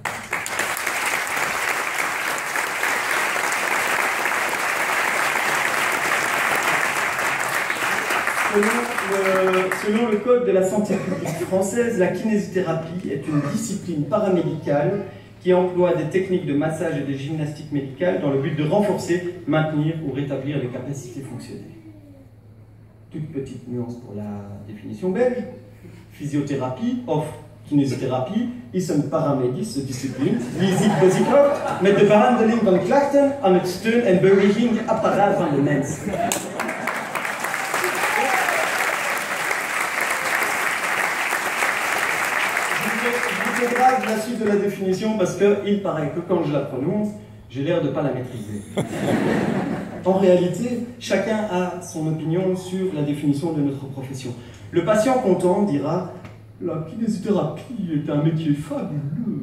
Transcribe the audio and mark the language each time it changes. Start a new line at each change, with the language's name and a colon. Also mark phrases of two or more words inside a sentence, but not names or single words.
French: Selon le Code de la santé publique française, la kinésithérapie est une discipline paramédicale qui emploie des techniques de massage et de gymnastique médicale dans le but de renforcer, maintenir ou rétablir les capacités fonctionnelles. Toute petite nuance pour la définition belge.
Dutch: Physiothérapie offre kinésithérapie is een paramedische discipline die zich bezighoudt met de behandeling van klachten aan het steun- en bewegingsapparaat van de mens.
French: Je vous grave la suite de la définition parce qu'il paraît que quand je la prononce, j'ai l'air de ne pas la maîtriser. En réalité, chacun a son opinion sur la définition de notre profession. Le patient content dira « La kinésithérapie est un métier fabuleux.